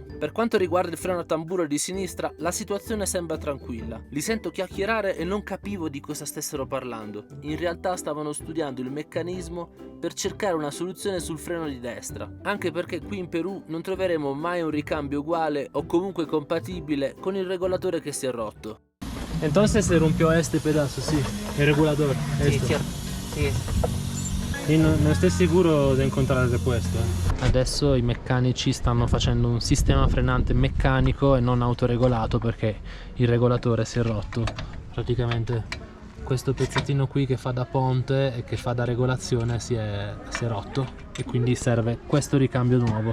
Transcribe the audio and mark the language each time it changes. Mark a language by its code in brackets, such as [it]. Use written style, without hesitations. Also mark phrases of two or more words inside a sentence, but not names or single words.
[it] Per quanto riguarda il freno a tamburo di sinistra, la situazione sembra tranquilla. Li sento chiacchierare e non capivo di cosa stessero parlando. In realtà stavano studiando il meccanismo per cercare una soluzione sul freno di destra. Anche perché qui in Perù non troveremo mai un ricambio uguale o comunque compatibile con il regolatore che si è rotto. [es] Entonces se rompió este pedazo, sí, el regulador. Sí, cierto. Sí. [it] E non stai sicuro di incontrare il repuesto? Adesso i meccanici stanno facendo un sistema frenante meccanico e non autoregolato perché il regolatore si è rotto. Praticamente questo pezzettino qui che fa da ponte e che fa da regolazione si è rotto e quindi serve questo ricambio nuovo.